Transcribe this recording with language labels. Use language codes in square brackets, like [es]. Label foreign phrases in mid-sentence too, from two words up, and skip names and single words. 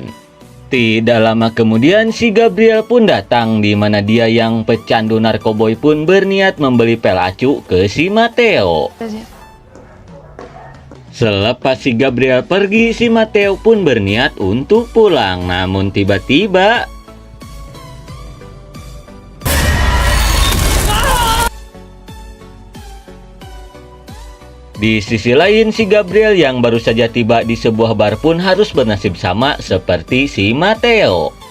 [id] Tidak lama kemudian si Gabriel pun datang, di mana dia yang pecandu narkoboy pun berniat membeli pel acu ke si Mateo. Selepas si Gabriel pergi, si Mateo pun berniat untuk pulang. Namun tiba-tiba di sisi lain, si Gabriel yang baru saja tiba di sebuah bar pun harus bernasib sama seperti si Mateo.